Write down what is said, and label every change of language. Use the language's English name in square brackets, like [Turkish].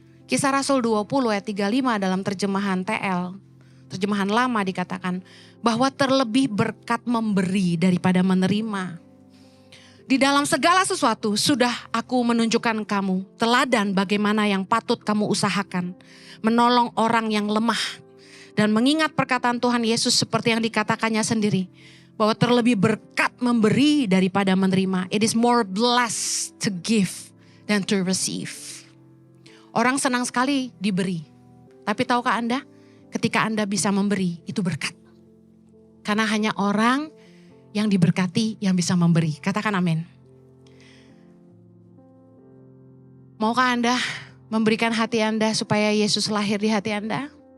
[Indonesian] Kisah Rasul 20 ayat 35 dalam terjemahan TL, terjemahan lama dikatakan bahwa terlebih berkat memberi daripada menerima. Di dalam segala sesuatu sudah aku menunjukkan kamu teladan bagaimana yang patut kamu usahakan. Menolong orang yang lemah. Dan mengingat perkataan Tuhan Yesus seperti yang dikatakannya sendiri. Bahwa terlebih berkat memberi daripada menerima. [English] It is more blessed to give than to receive. [Indonesian] Orang senang sekali diberi. Tapi tahukah Anda? Ketika Anda bisa memberi itu berkat. Karena hanya orang yang diberkati yang bisa memberi. Katakan amin. Maukah Anda memberikan hati Anda supaya Yesus lahir di hati Anda?